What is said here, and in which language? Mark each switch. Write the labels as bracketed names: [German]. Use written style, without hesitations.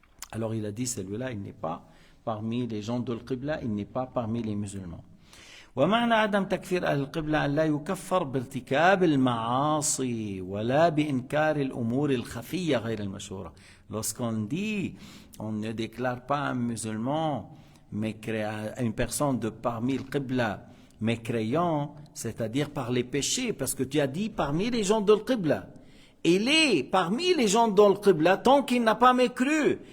[French] Alors il a dit, celui-là, il n'est pas parmi les gens de l'Qibla, il n'est pas parmi les musulmans. [Arabic] ومعنى عدم تكفير أهل القبلة أن لا يكفر بارتكاب المعاصي ولا بإنكار الأمور الخفية غير المشهورة. [French] Lorsqu'on dit, on ne déclare pas un musulman, une personne de parmi le Qibla, mécréant, c'est-à-dire par les péchés, parce que tu as dit parmi les gens de l'Qibla. Il est parmi les gens de l'Qibla tant qu'il n'a pas mécru.